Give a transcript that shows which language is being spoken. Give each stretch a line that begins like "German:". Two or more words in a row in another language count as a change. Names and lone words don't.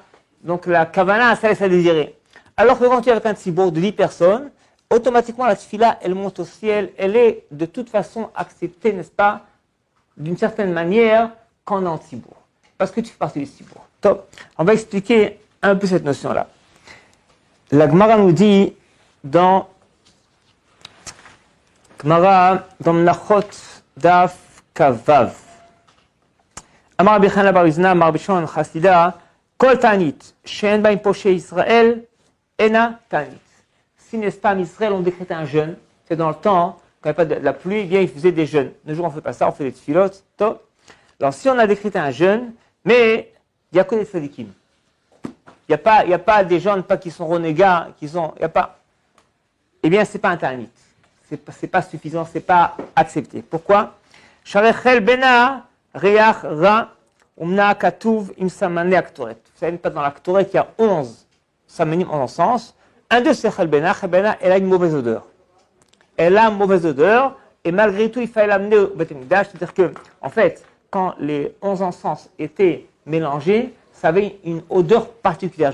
French: Donc la kavana, ça laisse à désirer. Alors que quand tu es avec un tzibour de 10 personnes, automatiquement la tfila, elle monte au ciel, elle est de toute façon acceptée, n'est-ce pas, d'une certaine manière, quand on est en tzibour. Parce que tu fais partie du tzibour. Top. On va expliquer un peu cette notion-là. La Gemara nous dit dans Menachot
Hebrew: דף ק"ו. אמר רבי חנא בר ריזנא, אמר רבי שמעון חסידא, כל תענית, שאין בהם פושעי ישראל, אינה תענית.
French: Si, n'est-ce pas, en Israël, on décrétait un jeûne, c'est dans le temps, quand il n'y avait pas de la pluie, eh bien, ils faisaient des jeûnes. Nos jours, on ne fait pas ça, on fait des tfilotes, top. Alors, si on a décrété un jeûne, mais il n'y a que des tzadikim. Il n'y a pas des gens pas qui sont renégats, il n'y a pas. Eh bien, ce n'est pas un ta'anit. C'est pas suffisant, ce n'est pas accepté. Pourquoi?
Hebrew: שהרי חלבנה ריחה רע ומנאה הכתוב עם סממני הקטורת.
French: Vous savez pas dans l'aktoret qu'il y a 11 samanim en sens. Un de ces chel bena, elle a une mauvaise odeur. Elle a une mauvaise odeur et malgré tout, il fallait l'amener au
Hebrew: בית מקדש.
French: C'est-à-dire que, en fait, quand les 11 encens étaient mélangés, ça avait une odeur particulière.